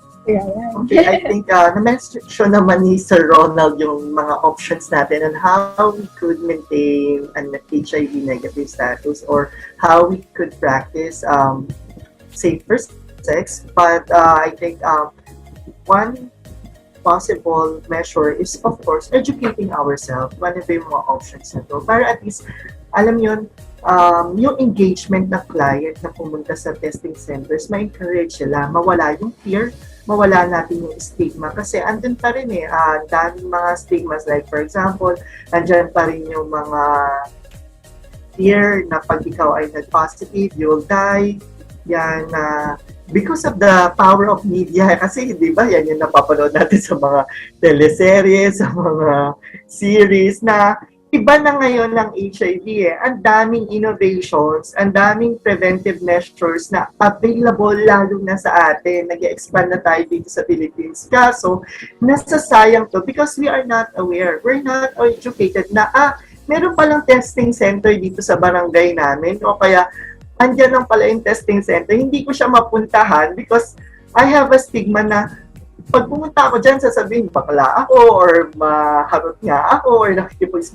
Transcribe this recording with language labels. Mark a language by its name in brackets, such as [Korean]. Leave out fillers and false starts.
[English] Okay, I think [Filipino] na-mention naman ni Sir Ronald yung mga options natin [English] on how we could maintain an HIV negative status or how we could practice safer sex. But I think one possible measure is, of course, educating ourselves. [Filipino] One of yung mga options na to. Para at least, alam yun, yung engagement ng client na pumunta sa testing centers, ma-encourage sila, mawala yung fear, mawala natin yung stigma. Kasi andun pa rin daming mga stigmas. Like, for example, andyan pa rin yung mga fear na pag ikaw ay nag-positive, [English] you'll die. [Filipino] Yan because of the power of media, kasi di ba yan yung napapanood natin sa mga teleseries, sa mga series na iba na ngayon ng HIV Ang daming innovations, ang daming preventive measures na available lalo na sa atin. Nag-expand na tayo dito sa Philippines. Kaso, nasasayang to [English] because we are not aware. [Filipino] We're not educated na, meron palang testing center dito sa barangay namin o kaya andyan lang pala yung testing center, hindi ko siya mapuntahan [English] because I have a stigma [Filipino] na pag pumunta ako dyan, sasabihin, bakla ako or maharot nga ako or nakikipagis.